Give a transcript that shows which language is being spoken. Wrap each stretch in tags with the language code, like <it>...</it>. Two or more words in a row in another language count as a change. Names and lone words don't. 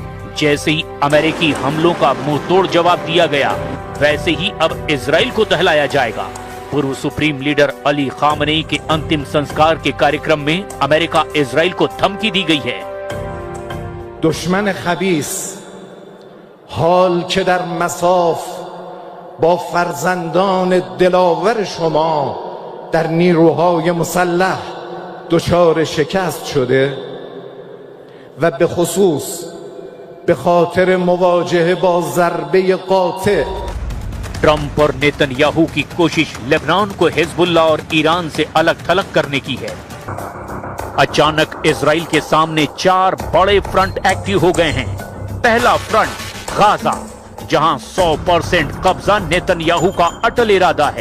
<hi>जैसे ही अमेरिकी हमलों का मुंहतोड़ जवाब दिया गया, वैसे ही अब इजराइल को दहलाया जाएगा। पूर्व</hi> <en>supreme leader</en> <hi>अली खामनेई के अंतिम संस्कार के कार्यक्रम में अमेरिका इजराइल को धमकी दी गई है।</hi> <fa>دشمن خبیث حال که در مصاف با فرزندان دلاور شما در نیروهای مسلح دچار شکست شده و به خصوص به خاطر مواجهه با ضربه قاطع</fa> <hi>ट्रंप और नेतन्याहू की कोशिश लेबनान को हिजबुल्ला और ईरान से अलग थलग करने की है। अचानक इजराइल के सामने 4 बड़े</hi> <en>front active</en> <hi>हो गए हैं। पहला फ्रंट गाजा, जहां 100% कब्जा नेतन्याहू का अटल इरादा है।</hi>